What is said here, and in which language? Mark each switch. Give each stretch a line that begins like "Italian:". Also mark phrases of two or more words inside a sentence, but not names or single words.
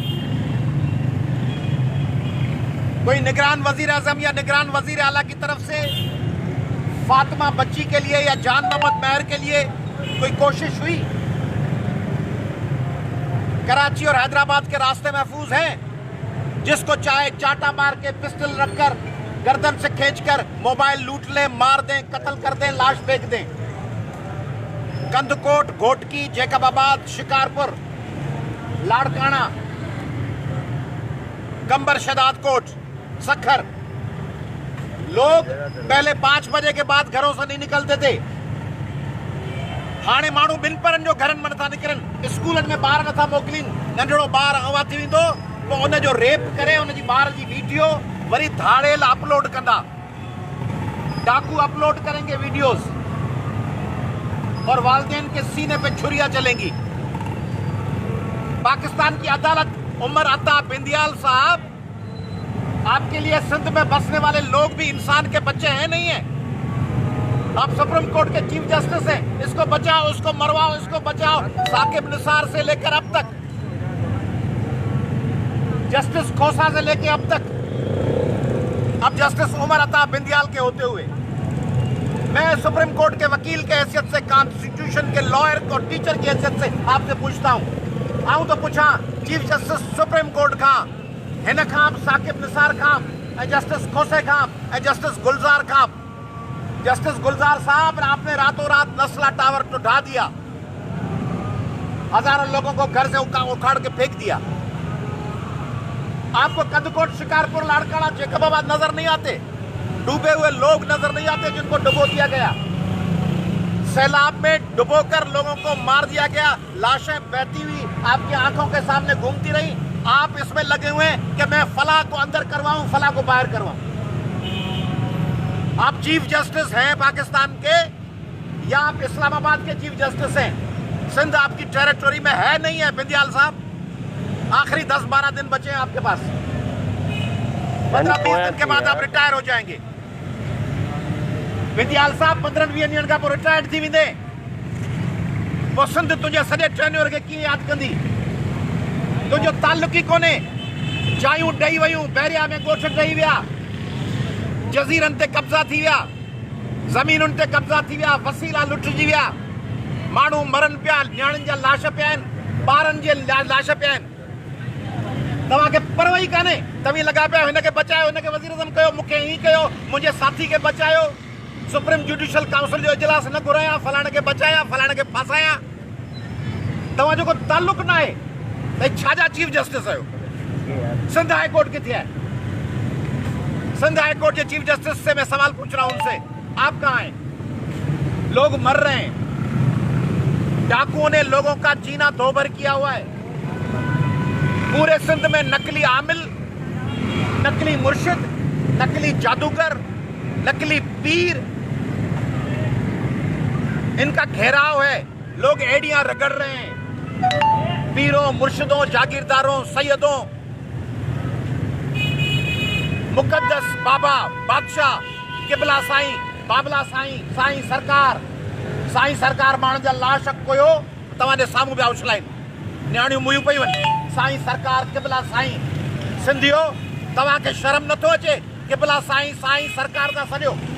Urdu: کوئی نگران وزیر اعظم یا نگران وزیر اعلیٰ کی طرف سے فاطمہ بچی کے لیے یا جان محمد مہر کے لیے کوئی کوشش ہوئی? کراچی اور حیدرآباد کے راستے محفوظ ہیں. جس کو چاہے چانٹا مار کے پستول رکھ کر گردن سے کھینچ کر موبائل لوٹ لیں، مار دیں، قتل کر دیں، لاش پھینک دیں. کندھکوٹ، گھوٹکی، جیکب آباد، شکارپور، لاڑکانہ، قمبر شہدادکوٹ، سکھر, لوگ پہلے 5 بجے کے بعد گھروں سے نہیں نکلتے تھے.
Sindhi: हाणे माण्हू ॿिनि परनि जो घरनि में नथा निकिरनि, स्कूलनि में ॿार नथा मोकिलीनि। नंढड़ो ॿार अगवा थी वेंदो, पोइ उन जो रेप करे उनजी ॿार जी वीडियो वरी धाड़ेल अपलोड कंदा,
Urdu: ڈاکو اپلوڈ کریں گے ویڈیوز. اور والدین کے سینے پہ چھریاں چلیں گی۔ پاکستان کی عدالت، عمر عطا بندیال صاحب، آپ کے لیے سندھ میں بسنے والے لوگ بھی انسان کے بچے ہیں نہیں ہے? آپ سپریم کورٹ کے چیف جسٹس ہیں، اس کو بچاؤ، اس کو مرواؤ، اس کو بچاؤ، ثاقب نثار سے لے کر اب تک، جسٹس کھوسہ سے لے کر اب تک، اب جسٹس عمر عطا بندیال کے ہوتے ہوئے میں سپریم کورٹ کے وکیل کی حیثیت سے، کانسٹیٹیوشن کے لائر اور ٹیچر کی حیثیت سے آپ سے پوچھتا ہوں.
Sindhi: आऊं तो पूछा चीफ जस्टिस सुप्रीम कोर्ट खां हिन खां साकिब निसार खां ऐं जस्टिस खोसे खां ऐं जस्टिस गुलजार खां।
Urdu: جسٹس گلزار صاحب، آپ نے راتوں رات نسلہ ٹاور تو ڈھا دیا، ہزاروں لوگوں کو گھر سے اکھاڑ کے پھینک دیا. آپ کو کندھکوٹ، شکارپور، لاڑکانہ، جیکب آباد نظر نہیں آتے? ڈوبے ہوئے لوگ نظر نہیں آتے جن کو ڈبو دیا گیا? سیلاب میں ڈبو کر لوگوں کو مار دیا گیا، لاشیں بہتی ہوئی آپ کی آنکھوں کے سامنے گھومتی رہیں. آپ اس میں لگے ہوئے ہیں کہ میں فلاں کو اندر کرواؤں، فلاں کو باہر کرواؤں. آپ چیف جسٹس ہیں پاکستان کے یا آپ اسلام آباد کے چیف جسٹس ہیں? سندھ آپ کی ٹیریٹری میں ہے نہیں ہے بندیال صاحب? آخری 10-12 دن بچے ہیں آپ کے پاس، 15-20 دن کے بعد آپ ریٹائر ہو جائیں گے.
Sindhi: बिंदियाल साहब 15-20 ॾींहनि खां पोइ रिटायर्ड थी वेंदे, पोइ सिंध तुंहिंजे सॼे टेन्योर खे कीअं यादि कंदी? तुंहिंजो ताल्लुक ई कोन्हे। जायूं ॾेई वयूं, बहरिया में ॻोठ ॾेई विया, जज़ीरनि ते कब्ज़ा थी विया, ज़मीनुनि ते कब्ज़ा थी विया, वसीला लुटिजी विया, माण्हू मरनि पिया, न्याणियुनि जा लाश पिया आहिनि, ॿारनि जे लाश पिया आहिनि। तव्हांखे परवाह ई कान्हे। तव्हीं लॻा पिया हिनखे बचायो, हिनखे वज़ीर आज़म कयो, मूंखे हीअं कयो, मुंहिंजे साथी खे बचायो, सुप्रीम जुडिशियल काउंसिल जो इजलास न घुरायां, फलाणे खे बचाया, फलाणे खे फासाया। तव्हांजो को ताल्लुक न आहे त छा जा चीफ जस्टिस आहियो?
Urdu: سندھ ہائی کورٹ کتھے ہے? سندھ ہائی کورٹ کے چیف جسٹس سے میں سوال پوچھ رہا ہوں ان سے، آپ کہاں ہیں? لوگ مر رہے ہیں، ڈاکوؤں نے لوگوں کا جینا دوبھر کیا ہوا ہے. پورے سندھ میں نقلی عامل، نقلی مرشد، نقلی جادوگر، نقلی پیر، ان کا گھیراؤ ہے. لوگ ایڑیاں رگڑ رہے ہیں,
Sindhi: पीरों, मुर्शिदों, जागीरदारों, सैयदों, मुकद्दस बाबा, बादशाह, किबला साईं, बाबला साईं, साईं सरकार माण्हुनि जा लाश कोयो तव्हांजे साम्हूं पिया उछलाइनि, न्याणियूं मुंहिंयूं पयूं आहिनि। साईं सरकार, किबला साईं। सिंधियो, तव्हांखे शर्म नथो अचे? किबला साईं, साईं सरकार था सॼो।